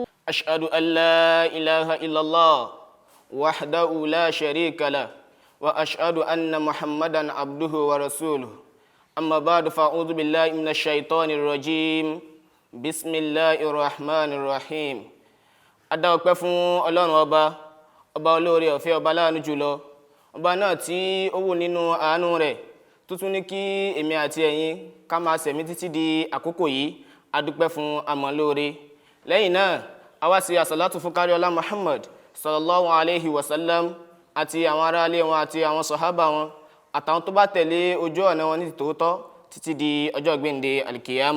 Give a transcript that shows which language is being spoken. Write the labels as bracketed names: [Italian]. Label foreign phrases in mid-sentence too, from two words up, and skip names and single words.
[Arabic] أشهد أن لا إله إلا الله وحده لا شريك له وأشهد أن محمدا عبده ورسوله أما بعد فأعوذ بالله من الشيطان الرجيم بسم الله الرحمن الرحيم. [Yoruba] Adá ọpẹ́ fún Ọlọ́run ọba olóore ọ̀fẹ́ ọba láàánú jùlọ, ọba náà tí ó wù nínú àánú rẹ̀ tó tún ní kí èmi àti ẹ̀yin ká máa ṣẹ̀mí títí di àkókò yìí. A dúpẹ́ fún àmọ́ lóore. Lẹ́yìn náà a wá sí àsàlátù fún káríọlá Muhammad [Arabic] صلى الله عليه وسلم [Yoruba] àti àwọn ará ilé wọn àti àwọn sàhábà wọn àtàwọn tó bá tẹ̀lé ojú ọ̀nà wọn ní tòótọ́ títí di ọjọ́ gbéǹde alkiyama.